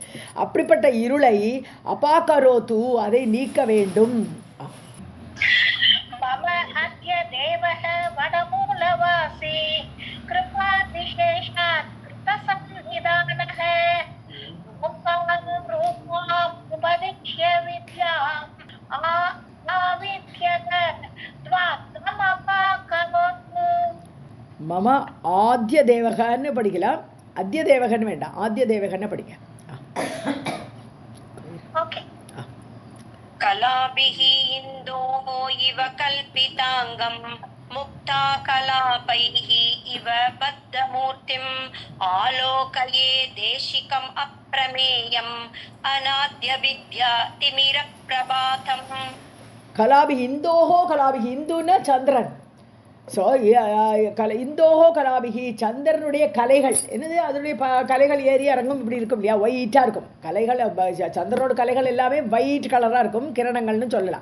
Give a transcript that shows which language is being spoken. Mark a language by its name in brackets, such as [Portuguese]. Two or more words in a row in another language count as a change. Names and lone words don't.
[Tamil] அப்படிப்பட்ட இருளை அபாகரோது, அதை நீக்க வேண்டும். [Sanskrit] देवः वटमूलवासी कृपा विशेषात् कृत सन्निधानः ओङ्कार रूपाम् उपदिश्य विद्याम् आविद्यत त्वात्मपाकरोतु मम आद्य [Tamil] தேவகன்னு படிக்கலாம், அத்ய தேவகன்னு வேண்டாம், ஆத்ய தேவகன்னு படிக்க. ओके [Sanskrit] कलाभिः इन्दोः इव कल्पिताङ्गम् मुक्ता कलापैः इव बद्धमूर्तिम् आलोकये देशिकम् अप्रमेयम् अनाद्य विद्या तिमिरप्रभातम्. कलाभिः इन्दोः कलाभिः, [Tamil] இந்துன்னா சந்திரன். ஸோ [Sanskrit] इन्दोः कलाभिः, [Tamil] சந்திரனுடைய கலைகள் என்னது, அதனுடைய கலைகள் ஏறி இறங்கும் இப்படி இருக்கும் இல்லையா, ஒயிட்டாக இருக்கும் கலைகள். சந்திரனோட கலைகள் எல்லாமே [English] white colour [Tamil] இருக்கும், கிரணங்கள்னு சொல்லலாம்.